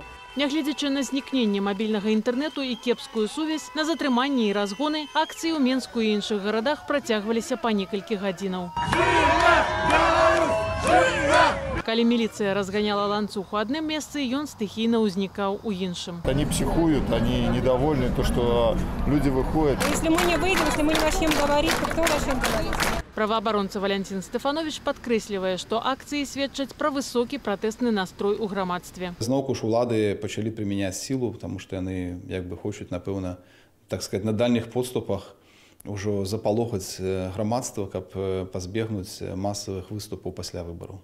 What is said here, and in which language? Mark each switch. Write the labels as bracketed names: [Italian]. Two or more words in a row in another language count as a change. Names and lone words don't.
[Belarusian] Нягледзячы на знікненне мабільнага інтэрнэту і кепскую сувязь, на затрыманні і разгоны акцыі ў Менску і іншых гарадах працягваліся па некалькі гадзінаў. Калі міліцыя разганяла ланцуг у адным месцы, ён стыхійна ўзнікаў у іншым. [Russian] Они психуют, они недовольны, то, что люди выходят. Если мы не выйдем, если мы не начнем говорить, то кто начнет говорить? [Belarusian] Праваабаронца Валентин Стефанович падкрэслівае, што акцыі сведчаць пра высокі пратэсны настрой у грамадстве. Зноўку ж улады пачалі прымяняць сілу, тому што яны як бы хочуць, напэўна, [Russian] так сказать, на дальніх подступах [Belarusian] ўжо запалохаць грамадства, каб пазбегнуць масавых выступаў пасля выбараў.